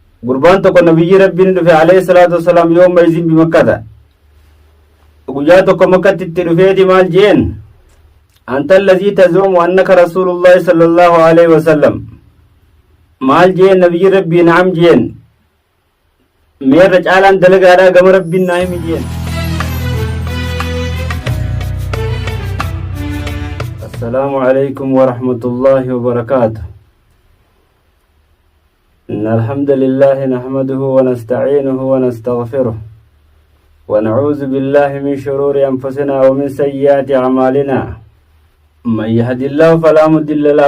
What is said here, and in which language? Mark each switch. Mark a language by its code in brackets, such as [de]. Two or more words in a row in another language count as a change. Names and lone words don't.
[om] gurbaan tokko nabiyyi rabbiin dhufe [ar] عليه الصلاة والسلام [om] yooma [ar] إذ بمكة [om] guyyaa tokko makkatti itti dhufeeti maal jeen [ar] أنت الذي تزعم أنك رسول الله صلى الله عليه وسلم [om] maal jeen nabiyyi rabbii na'am jeen meerra caalaan dalagaadhaa gama rabbiin naa himi jeen [ar] السلام عليكم ورحمة الله وبركاته إن الحمد لله نحمده ونستعينه ونستغفره ونعوذ بالله من شرور أنفسنا ومن سيئات أعمالنا من يهد الله فلا مضل له